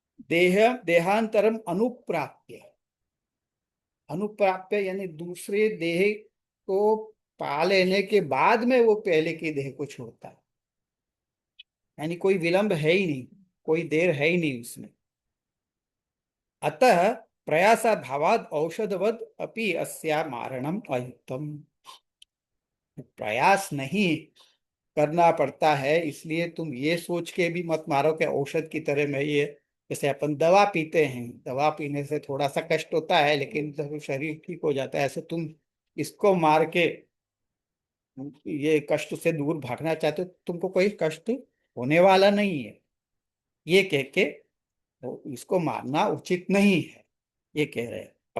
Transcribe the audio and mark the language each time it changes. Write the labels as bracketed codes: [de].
[sa] देहांतरम अनुप्राप्य। [hi] अनुप्राप्य यानी दूसरे देह को पा लेने के बाद में वो पहले की देह को छोड़ता है। यानी कोई विलंब है ही नहीं, कोई देर है ही नहीं उसमें। [sa] अतः प्रयासाभावाद औषधवद अपि अस्या मारणम अयुक्तम। [hi] प्रयास नहीं करना पड़ता है, इसलिए तुम ये सोच के भी मत मारो कि औषध की तरह मैं ये, जैसे अपन दवा पीते हैं, दवा पीने से थोड़ा सा कष्ट होता है लेकिन जब शरीर ठीक हो जाता है, ऐसे तुम इसको मार के ये कष्ट से दूर भागना चाहते हो, तुमको कोई कष्ट होने वाला नहीं है, ये कह के तो इसको मारना उचित नहीं है, ये कह रहे हैं।